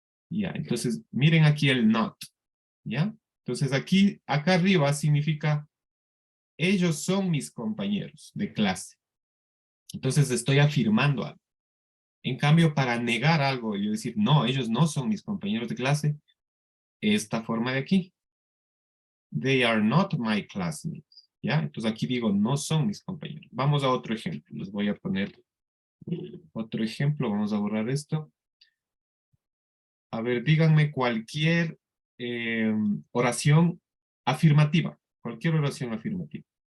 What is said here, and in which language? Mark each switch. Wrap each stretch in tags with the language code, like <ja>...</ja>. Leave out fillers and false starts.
<es>Ya, entonces miren aquí el not. ¿Ya? Entonces acá arriba significa ellos son mis compañeros de clase. Entonces estoy afirmando algo. En cambio, para negar algo y decir, no, ellos no son mis compañeros de clase, esta forma de aquí.</es> <en>They are not my classmates.</en> <es>¿Ya? Entonces aquí digo, no son mis compañeros. Vamos a otro ejemplo. Les voy a poner otro ejemplo. Vamos a borrar esto. A ver, díganme cualquier oración afirmativa. Cualquier oración afirmativa.</es>